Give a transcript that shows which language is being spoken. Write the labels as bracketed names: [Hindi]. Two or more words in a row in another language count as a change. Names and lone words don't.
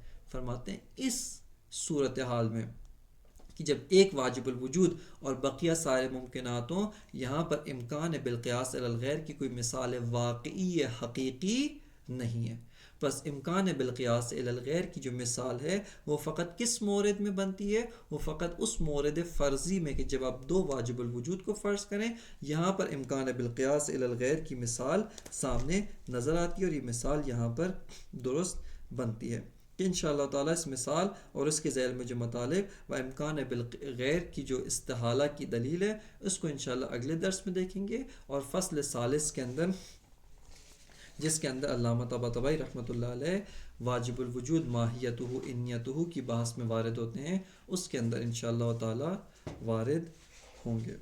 [Urdu] فرماتے ہیں اس صورتحال میں کہ جب ایک واجب الوجود اور بقیہ سارے ممکنات ہوں، یہاں پر امکان [Arabic] بالقیاس الی الغیر [Urdu] کی کوئی مثال واقعی حقیقی نہیں ہے، بس امکان [Arabic] بالقیاس الی الغیر [Urdu] کی جو مثال ہے وہ فقط کس مورد میں بنتی ہے؟ وہ فقط اس مورد فرضی میں کہ جب آپ دو واجب الوجود کو فرض کریں، یہاں پر امکان [Arabic] بالقیاس الی الغیر [Urdu] کی مثال سامنے نظر آتی ہے، اور یہ مثال یہاں پر درست بنتی ہے کہ انشاءاللہ تعالیٰ اس مثال اور اس کے ذیل میں جو مطالب و امکان بالغیر کی جو استحالہ کی دلیل ہے اس کو انشاءاللہ اگلے درس میں دیکھیں گے، اور فصل ثالث کے اندر جس کے اندر علامہ طباطبائی رحمۃ اللہ علیہ واجب الوجود [Arabic] ماہیتہ انیتہ [Urdu] کی بحث میں وارد ہوتے ہیں، اس کے اندر انشاءاللہ تعالی وارد ہوں گے۔